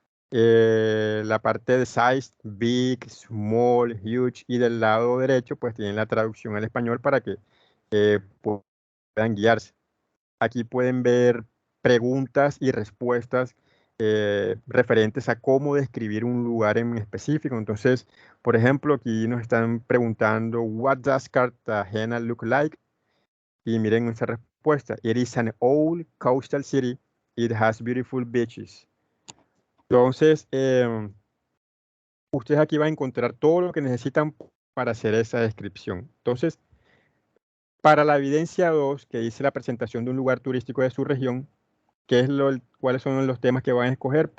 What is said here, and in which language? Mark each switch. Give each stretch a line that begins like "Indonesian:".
Spanish: La parte de size,
English: big, small, huge,
Spanish: y del lado derecho pues tienen la traducción al español para que puedan guiarse. Aquí pueden ver preguntas y respuestas referentes a cómo describir un lugar en específico. Entonces, por ejemplo, aquí nos están preguntando,
English: what does Cartagena look like?
Spanish: Y miren nuestra respuesta.
English: It is an old coastal city. It has beautiful beaches.
Spanish: Entonces, ustedes aquí van a encontrar todo lo que necesitan para hacer esa descripción. Entonces, para la evidencia 2, que dice la presentación de un lugar turístico de su región, ¿cuáles son los temas que van a escoger?